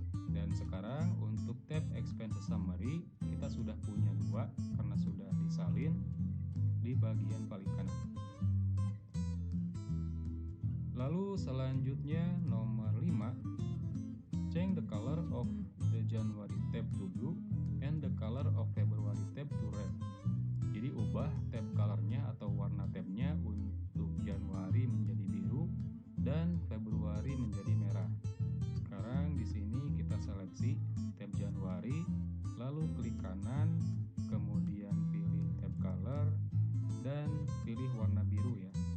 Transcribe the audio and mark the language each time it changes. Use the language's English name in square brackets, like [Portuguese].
[Indonesian] Dan sekarang untuk tab expenses summary kita sudah punya dua karena sudah disalin di bagian paling kanan. Lalu selanjutnya nomor 5, [English] change the color of the January tab to blue and the color of February tab to red. [Indonesian] Jadi ubah tab colornya atau warna tabnya untuk Januari menjadi biru dan Februari menjadi merah. Sekarang di sini kita seleksi tab Januari, lalu klik kanan, kemudian pilih tab color dan pilih warna biru ya.